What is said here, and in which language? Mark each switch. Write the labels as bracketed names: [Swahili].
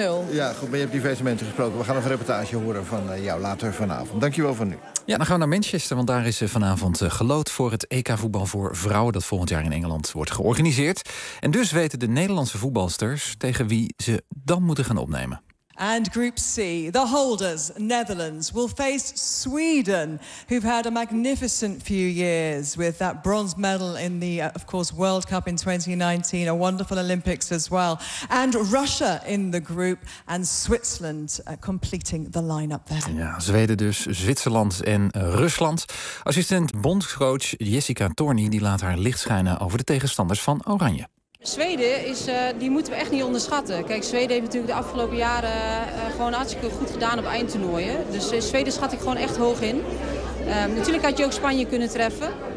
[Dutch] Ja, goed. Maar je hebt diverse mensen gesproken. We gaan nog een reportage horen van jou later vanavond. Dankjewel voor nu. Ja, dan gaan we naar Manchester, want daar is vanavond geloot voor het EK-voetbal voor vrouwen dat volgend jaar in Engeland wordt georganiseerd. En dus weten de Nederlandse voetbalsters tegen wie ze dan moeten gaan opnemen. [English] And Group C, the holders, Netherlands, will face Sweden, who've had a magnificent few years with that bronze medal in the, of course, World Cup in 2019, a wonderful Olympics as well. And Russia in the group, and Switzerland completing the line-up there. [Dutch] Ja, Zweden dus, Zwitserland en Rusland. Assistent bondscoach Jessica Thorny die laat haar licht schijnen over de tegenstanders van Oranje. Zweden is, die moeten we echt niet onderschatten. Kijk, Zweden heeft natuurlijk de afgelopen jaren gewoon hartstikke goed gedaan op eindtoernooien. Dus Zweden schat ik gewoon echt hoog in. Natuurlijk had je ook Spanje kunnen treffen.